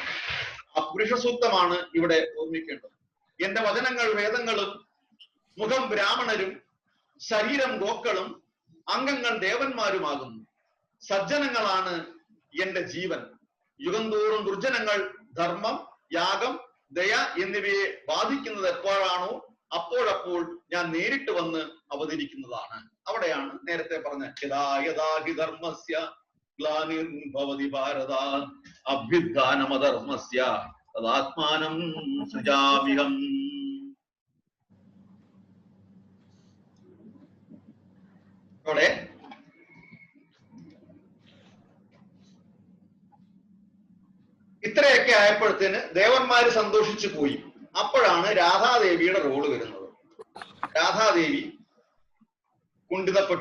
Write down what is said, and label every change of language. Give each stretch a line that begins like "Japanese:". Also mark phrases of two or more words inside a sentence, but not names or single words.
Malayalam: ആ പുരുഷ സൂക്തമാണ് ഇവിടെ ഓർമ്മിക്കേണ്ടത്. എന്റെ വചനങ്ങൾ വേദങ്ങളും, മുഖം ബ്രാഹ്മണരും ശരീരം ഗോക്കളും അംഗങ്ങൾ ദേവന്മാരുമാകുന്നു. സജ്ജനങ്ങളാണ് എന്റെ ജീവൻ. യുഗം തോറും ദുർജനങ്ങൾ ധർമ്മം, യാഗം, ദയ എന്നിവയെ ബാധിക്കുന്നത് എപ്പോഴാണോ അപ്പോഴപ്പോൾ ഞാൻ നേരിട്ട് വന്ന് അവതരിക്കുന്നതാണ്. അവിടെയാണ് നേരത്തെ പറഞ്ഞ
Sanskrit: यदा यदा हि धर्मस्य ग्लानिर्भवति भारत अभ्युत्थानमधर्मस्य तदात्मानं सृजाम्यहम्.
Malayalam: അവിടെ ഇത്രയൊക്കെ ആയപ്പോഴത്തേന് ദേവന്മാര് സന്തോഷിച്ചു പോയി. അപ്പോഴാണ് രാധാദേവിയുടെ റോള് വരുന്നത്. രാധാദേവി കുണ്ഠിതപ്പെട്ടു.